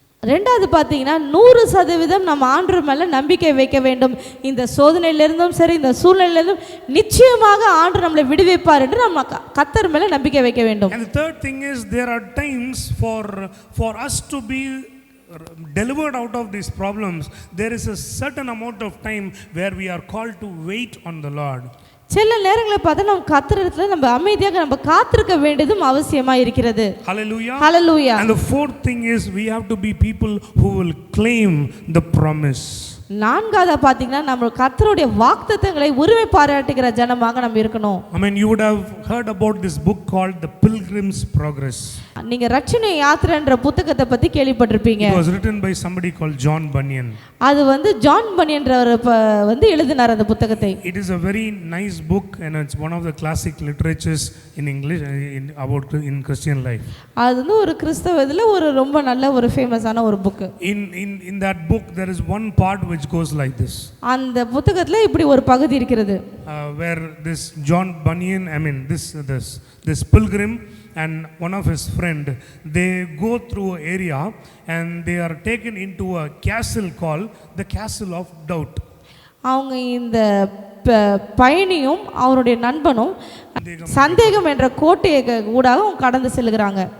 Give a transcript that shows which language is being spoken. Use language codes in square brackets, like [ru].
[ta] ரெண்டாவது பார்த்தீங்கன்னா 100% நம்ம ஆண்டவர் மேல நம்பிக்கை வைக்க வேண்டும். இந்த சோதனையிலிருந்தும் சரி, இந்த சூழ்நிலையிலிருந்தும் நிச்சயமாக ஆண்டவர் நம்மளை விடுவிப்பார் என்று நம்ம கர்த்தர் மேல நம்பிக்கை வைக்க வேண்டும். [en] And the third thing is there are times for us to be delivered out of these problems, there is a certain amount of time where we are called to wait on the Lord. [ta] சில நேரங்களில் பார்த்தா நம்ம கர்த்தரிடத்துல நம்ம அமைதியாக நம்ம காத்திருக்க வேண்டியதும் அவசியமா இருக்கிறது. [en] Hallelujah. Hallelujah. And the fourth thing is we have to be people who will claim the promise. [ta] நான்காவதா பாத்தீங்கன்னா நம்ம கர்த்தருடைய வாக்குத்தத்தங்களை உரிமை பாராட்டுகிற ஜனமாக நம்ம இருக்கணும். [en] I mean, you would have heard about this book called The Pilgrim's Progress. [ta] நீங்க ரட்சணை யாத்திரைன்ற புத்தகத்தை பத்தி கேள்விப்பட்டிருப்பீங்க. [en] It was written by somebody called John Bunyan. [ta] அது ஜான் பனியன்றவர் எழுதினார் அந்த புத்தகத்தை. [en] It is a very nice book and it's one of the classic literatures in English in Christian life. [ta] அது ஒரு கிறிஸ்தவ இதுல ஒரு ரொம்ப நல்ல ஒரு ஃபேமஸான ஒரு book. [en] In that book there is one part which goes like this. [ta] அந்த புத்தகத்துல இப்படி ஒரு பகுதி இருக்கிறது. [en] Where this John Bunyan, I mean this pilgrim and one of his friend, they go through an area and they are taken into a castle called the Castle of Doubt. [ta] அவங்க இந்த பயணியும் அவருடைய நண்பனும் சந்தேகம் என்ற கோட்டையை ஊடாக கடந்து செல்கிறாங்க.